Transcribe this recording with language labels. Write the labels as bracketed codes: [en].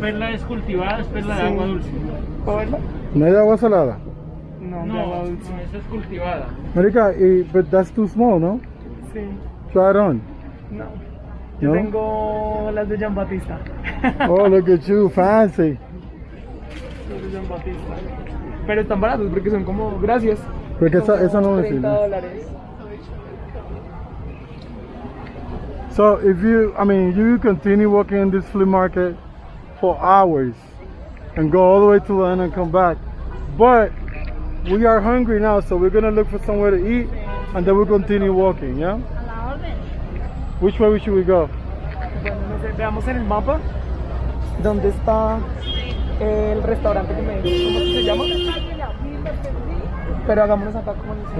[es] perla es cultivada, es perla de agua dulce. ¿Puedo verla? ¿No hay de agua salada? No, de agua dulce. Esa es cultivada. [en] Marica, but that's too small, no? [es] Sí. [en] Try it on. [es] No. Yo [en] No? [es] tengo las de Jean Batista. [en] Oh, look at you, fancy. [es] Las de Jean Batista. Pero están baratos porque son como, gracias. Porque esa no me [en] $30. [es] sirve. [en] So if you, I mean, you continue walking in this flea market for hours and go all the way to the end and come back. But we are hungry now, so we're gonna look for somewhere to eat and then we'll continue walking, yeah? Which way should we go? [es] Bueno, no sé, veamos en el mapa dónde está el restaurante que me dijo, ¿cómo se llama? Pero hagámonos acá como dice.